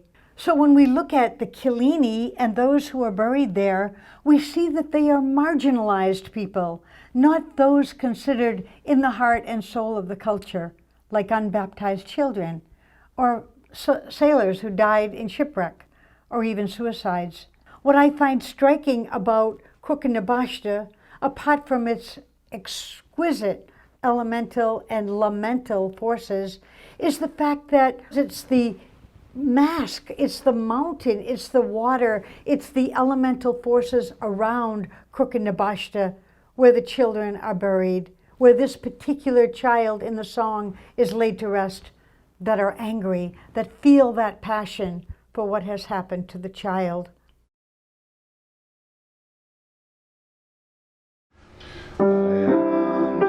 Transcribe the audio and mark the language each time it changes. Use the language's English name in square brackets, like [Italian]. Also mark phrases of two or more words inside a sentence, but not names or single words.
[English] So when we look at the Killini and those who are buried there, we see that they are marginalized people, not those considered in the heart and soul of the culture, like unbaptized children, or sailors who died in shipwreck, or even suicides. What I find striking about Crucán na bPáiste, apart from its exquisite elemental and lamental forces, is the fact that it's the mask, it's the mountain, it's the water, it's the elemental forces around Crucán na bPáiste where the children are buried, where this particular child in the song is laid to rest, that are angry, that feel that passion for what has happened to the child. I